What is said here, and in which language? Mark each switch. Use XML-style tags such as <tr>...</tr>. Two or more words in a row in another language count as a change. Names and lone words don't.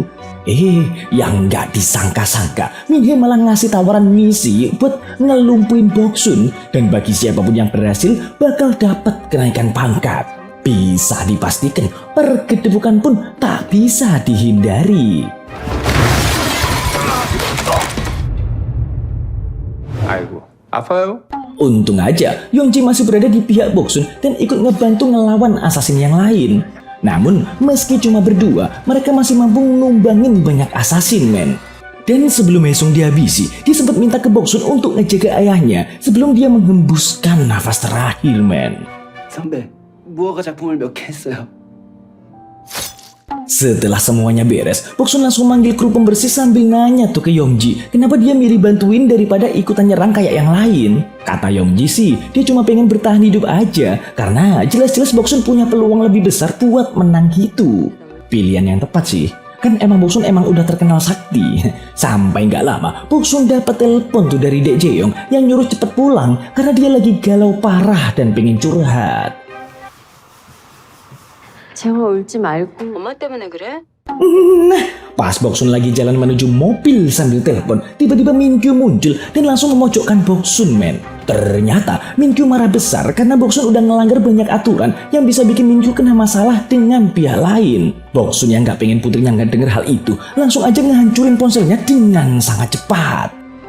<id>Yang gak disangka-sangka, Min-hye malah ngasih tawaran misi buat ngelumpuin Boksun. Dan bagi siapapun yang berhasil bakal dapat kenaikan pangkat. Bisa dipastikan pergedebukan pun tak bisa dihindari.</id> <ko>아이고, 아파요?</ko> <id>Untung aja Yeongji masih berada di pihak Boksun dan ikut ngebantu ngelawan assassin yang lain. Namun meski cuma berdua, mereka masih mampu numbangin banyak assassin men. Dan sebelum Haesung dihabisi, dia sempat minta ke Boksun untuk ngejaga ayahnya sebelum dia menghembuskan nafas terakhir men.</id> <ko>선배, 무허가 작품을 몇 개 했어요.</ko> <id>Setelah semuanya beres, Boksun langsung manggil kru pembersih sambil nanya tuh ke Yeongji kenapa dia milih bantuin daripada ikutan nyerang kayak yang lain. Kata Yeongji sih, dia cuma pengen bertahan hidup aja karena jelas-jelas Boksun punya peluang lebih besar buat menang gitu. Pilihan yang tepat sih, kan emang Boksun emang udah terkenal sakti. Sampai gak lama, Boksun dapat telepon tuh dari Dek Jaeyoung yang nyuruh cepet pulang karena dia lagi galau parah dan pengen curhat.</id> <ko>재워 울지 말고. 엄마 때문에 그래?</ko> <id>Nah, pas Boksun lagi jalan menuju mobil sambil telepon, tiba-tiba Minkyu muncul dan langsung memojokkan Boksun men. Ternyata Minkyu marah besar karena Boksun udah ngelanggar banyak aturan yang bisa bikin Minkyu kena masalah dengan pihak lain. Boksun yang gak pengen putrinya gak denger hal itu, langsung aja ngehancurin ponselnya dengan sangat cepat.</id>